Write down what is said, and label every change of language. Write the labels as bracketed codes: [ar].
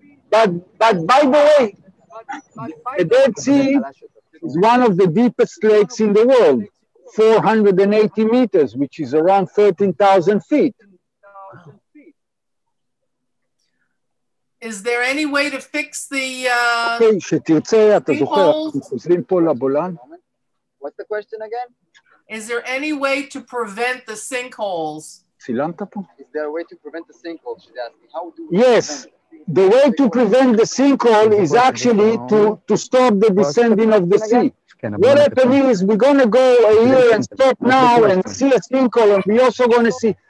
[en] But by the way, the Dead Sea is one of the deepest lakes in the world, 480 meters, which is around 13,000 feet. Is there any way to fix the [he] Okay, שתרצה, אתה זוכר, אנחנו חוזרים פה לבולן. [en] What's the question again? is there any way to prevent the sinkholes? [he] צילמת פה? [en] Is there a way to prevent the sinkhole? She's asking. How do we Yes. The way to prevent the sinkhole is actually to stop the descending of the sea. What happens is we're going to go here and stop now and see a sinkhole, and we're also going to see.